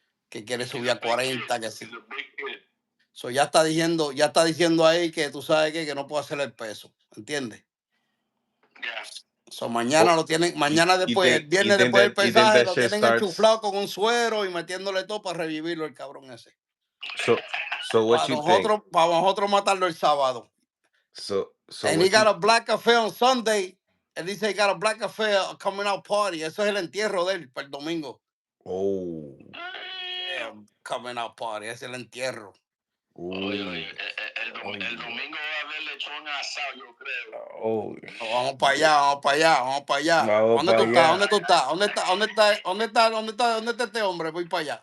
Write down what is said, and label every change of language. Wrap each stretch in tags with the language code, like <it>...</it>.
<es>Que quiere subir a 40, que sí. So, ya está diciendo ahí que tú sabes que no puede hacer el peso, ¿entiendes?</es> <en>Yeah.</en> <es>So, mañana lo tienen, después, el viernes después del pesaje, lo tienen enchuflado con un suero y metiéndole todo para revivirlo el cabrón ese.</es> <en>So what you think?</en> <es>Para nosotros matarlo el sábado.</es> <en>So And he got a black café on Sunday.</en> <es>Él dice</es> <en>he got a black café coming out party.</en> <es>Eso es el entierro de él para el domingo. Oh.</es> <en>Yeah, coming out party.</en> <es>Ese es el entierro. Oye, el domingo va a haber lechón asado, yo creo. Oh. Vamos para allá. ¿Dónde está este hombre? Voy para allá.</es>